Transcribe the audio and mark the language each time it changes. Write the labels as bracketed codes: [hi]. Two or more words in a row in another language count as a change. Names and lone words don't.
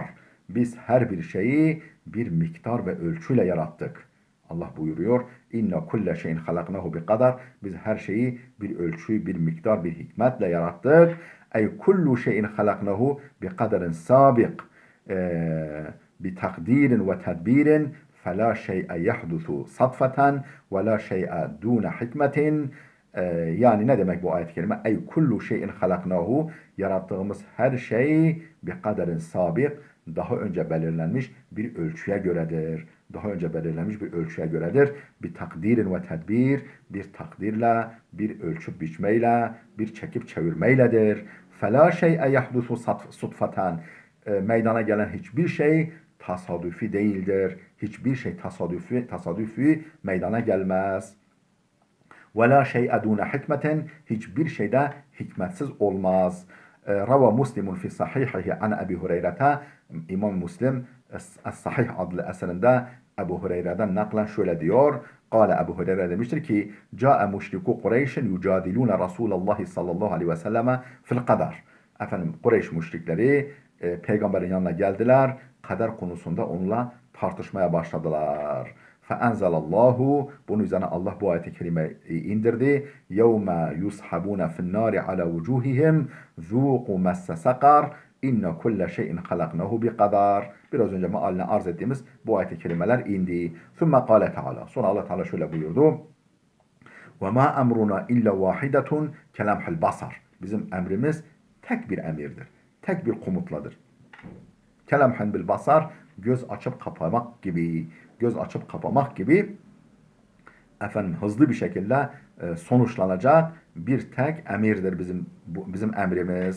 [tr] Biz her bir şeyi bir miktar ve ölçüyle yarattık. Allah buyuruyor. [ar] إنا كل شيء خلقناه بقدر. [tr] Biz her şeyi bir ölçü, bir miktar, bir hikmetle yarattık. [ar] أي كل شيء خلقناه بقدر سابق. بتقدير وتدبير. فَلَا شَيْءَ يَحْدُثُ صَدْفَةً وَلَا شَيْءَ دُونَ حِكْمَةٍ. [tr] Yani ne demek bu ayet-i kerime? [ar] أي كل شيء خلقناه, [tr] yarattığımız her şey bir [ar] قدر سابق, [tr] daha önce belirlenmiş bir ölçüye göredir. Daha önce belirlenmiş bir ölçüye göredir. Bir takdirin ve tedbir, bir takdirle, bir ölçüp biçmeyle, bir çekip çevirmeyledir. [ar] فَلَا شَيْءَ يَحْدُثُ صُدْفَةً. [tr] Meydana gelen hiçbir şey tasadüfi değildir. Hiçbir şey tasadüfi meydana gelmez. [ar] وَلَا شَيْءَ دُونَ حِكْمَةٍ. [tr] Hiçbir şeyde hikmetsiz olmaz. [ar] روى مسلم في صحيحه عن أبي هريرة. [tr] İmam Müslim Es-Sahih adlı eserinde Ebu Hureyre'den naklen şöyle diyor. [ar] قال أبو هريرة [tr] demiştir ki [ar] جاء مشركو قريش يجادلون رسول الله صلى الله عليه وسلم في القدر. [tr] Efendim Kureyş müşrikleri peygamberin yanına geldiler. Kader konusunda onunla tartışmaya başladılar. [ar] فَاَنْزَلَ اللّٰهُ. [tr] Bunun üzerine Allah bu ayet-i kerimeyi indirdi. [ar] يَوْمَ يُسْحَبُونَ فِي النَّارِ عَلَى وُجُوهِهِمْ ذُوقُوا مَسَّ سَقَرْ اِنَّ كُلَّ شَيْءٍ خَلَقْنَهُ بِقَدَرٍ. [tr] Biraz önce mealine arz ettiğimiz bu ayet-i kerimeler indi. [ar] ثُمَّ قَالَ Teala. [tr] Sonra Allah Teala şöyle buyurdu. [ar] وَمَا أَمْرُنَا اِلَّا وَاحِدَةٌ كَلَمْحِ الْبَصَرِ. [tr] Bizim emrimiz tek bir emirdir. Tek bir komutladır. [ar] كلمح بالبصر, [tr] göz açıp kapamak gibi, göz açıp kapamak gibi efendim hızlı bir şekilde sonuçlanacak bir tek emirdir bizim emrimiz.